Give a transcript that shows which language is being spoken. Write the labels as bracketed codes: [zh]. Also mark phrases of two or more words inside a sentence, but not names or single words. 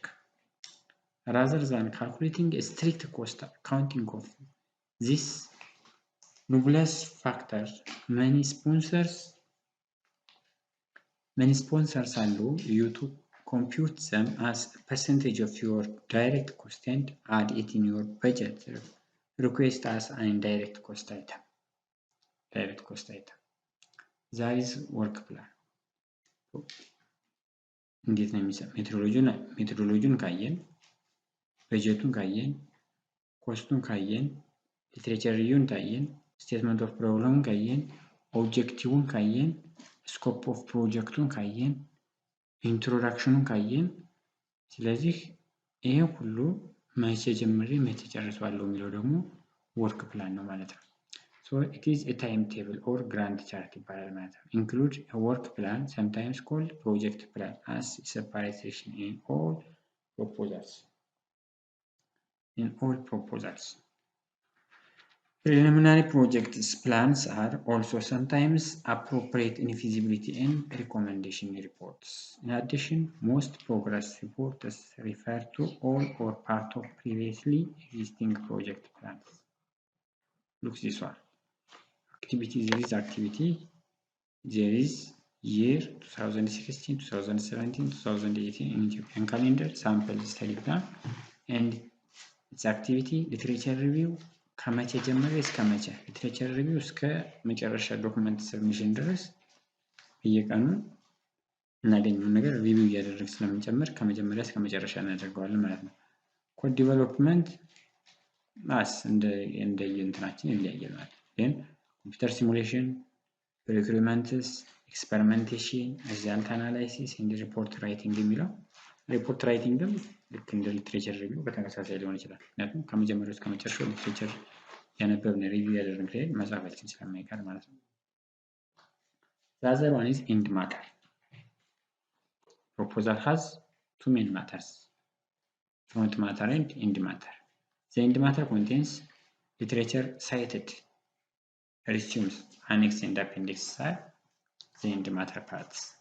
[en] Rather than calculating a strict cost accounting of this nebulous factor, many sponsors allow you to compute them as a percentage of your direct cost and add it in your budget request as an indirect cost item. That is work plan. [am] እንዴት ነው የሚሰራው? ሜትሮሎጂውን ካየን፣ በጀቱን ካየን፣ ኮስቱን ካየን፣ [en] literature review [am] ካየን፣ [en] statement of problem [am] ካየን፣ ኦብጀክቲቭን ካየን፣ [en] scope of project [am] ካየን፣ ኢንትሮዳክሽኑን ካየን፣ ስለዚህ ይሄ ሁሉ መቼ ጀምሬ መቼ ጨርሰዋለሁ የሚለው ደግሞ [en] work plan [am] ነው ማለት ነው። [en] So it is a timetable or Gantt chart [am] ይባላል ማለት ነው። [en] Include a work plan, sometimes called project plan, as a separate section in all proposals. Preliminary project plans are also sometimes appropriate in feasibility and recommendation reports. In addition, most progress reports refer to all or part of previously existing project plans. Look this one. There is activity, there is year 2016, 2017, 2018 in Ethiopian calendar, sample study plan, and its activity, literature review, [am] ከመቼ ጀምሬ እስከ መቼ [en] literature review [am] እስከ መጨረሻ [en] document submission [am] ድረስ በየቀኑ እናገኘውን ነገር ሪቪው እያደረግን ስለምንጨምር ከመጀመሪያ እስከ መጨረሻ እናደርገዋለን ማለት ነው። [en] code development [am] እንደ እንትናችን ይለያያል ማለት ነው። ግን [en] computer simulation, requirements, experimentation, result analysis, and report writing [am] የሚለው [en] report writing [am] ልክ እንደ [en] literature review [am] በተመሳሳይ ሊሆን ይችላል። ምክንያቱም ከመጀመሪያው እስከ መጨረሻው ሊትሬቸር ያነበብን ሪቪው ያደረግን ላይ መጻፋችን ስለማይቀር ማለት ነው። [en] The other one is end matter. Proposal has two main matters, front matter and end matter. The end matter contains literature cited, resumes, annex and appendix are the end matter parts.